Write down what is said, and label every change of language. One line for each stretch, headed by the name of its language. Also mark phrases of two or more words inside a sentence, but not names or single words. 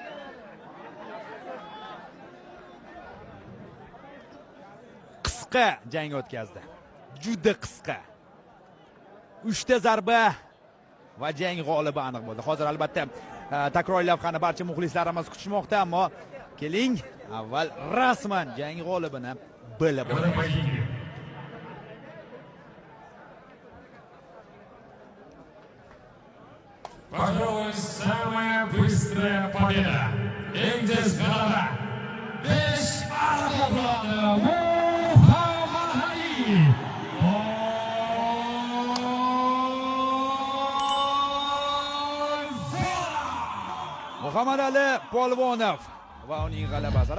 Uzbek: Qisqa jang o'tkazdi. Juda qisqa. 3 ta zarba va jang g'olibi aniq bo'ldi. Hozir albatta takroriy lavhani barcha muxlislarimiz kutishmoqda, ammo keling, avval rasman jang g'olibini bilib olaylik.
Russian: Пожалуй, самая быстрая победа. Индис Галава.
Uzbek: Besharaf Muhammad Ali. Muhammad Ali Polvonov va uning g'alabasi.